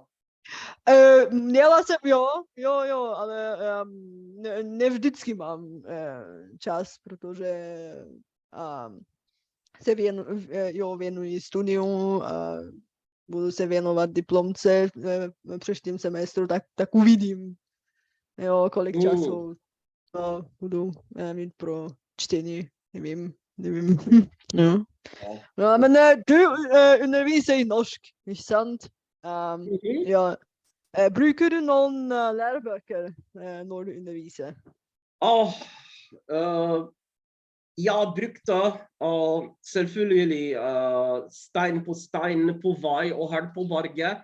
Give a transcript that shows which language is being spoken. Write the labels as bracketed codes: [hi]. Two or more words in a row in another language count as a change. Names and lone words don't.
[cs] Měla jsem, jo, ale ne vždycky mám čas, protože se věnuji studiu, budu se věnovat diplomce v příštím semestru, tak uvidím, jo, kolik času budu mít pro čtení, nevím. [no] Ja. Ja, men du underviser i norsk, ikke sant? Ja. Bruker du noen lærebøker når du underviser? Jeg brukte selvfølgelig stein på vei og her på berget.